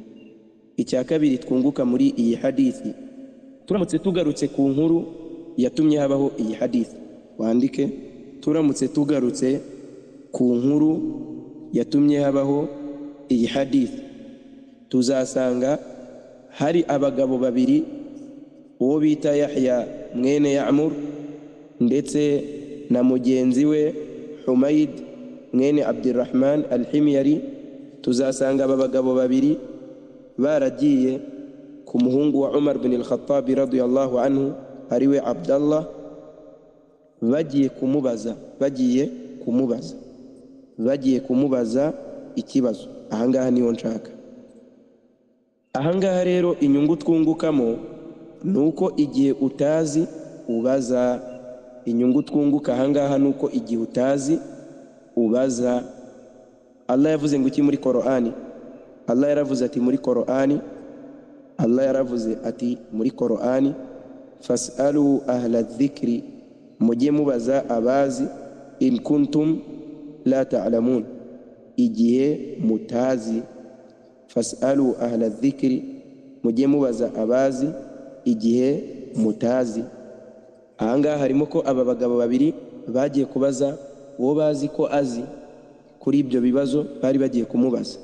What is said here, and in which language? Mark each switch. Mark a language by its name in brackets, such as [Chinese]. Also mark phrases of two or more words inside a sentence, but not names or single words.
[Kinyarwanda] Icya kabiri twunguka muri iyi hadithi, turamutse tugarutse ku nkuru yatumye habaho iyi hadithi, wandike turamutse tugarutse ku nkuru yatumye habaho iyi hadithi, tuzasanga hari abagabo babiri, uwo bita Yahya mwene Ya'mur ndetse na mugenzi we Humayd mwene Abdurrahman al-Himyari. Tuzasanga aba bagabo babiri baragiye ku muhungu wa Umar bin al-Khattab [Arabic] رضي الله عنه, [Kinyarwanda] ariwe Abdallah, bagiye kumubaza ikibazo. Ahangaha niho nshaka. Ahangaha rero inyungu twungukamo nuko igihe utazi ubaza. Inyungu twunguka ahangaha nuko igihe utazi ubaza. Allah yavuze ngo iki muri Qur'ani? Allah yaravuze ati muri Qur'ani, Allah yaravuze ati muri Qur'ani, [Arabic] فاسألوا أهل الذكر, [Kinyarwanda] mujye mubaza abazi, [Arabic] إن كنتم لا تعلمون, [Kinyarwanda] igihe mutazi. [Arabic] فاسألوا أهل الذكر, [Kinyarwanda] mujye mubaza abazi igihe mutazi. Ahangaha harimo ko aba bagabo babiri bagiye kubaza uwo bazi ko azi kuri ibyo bibazo bari bagiye kumubaza.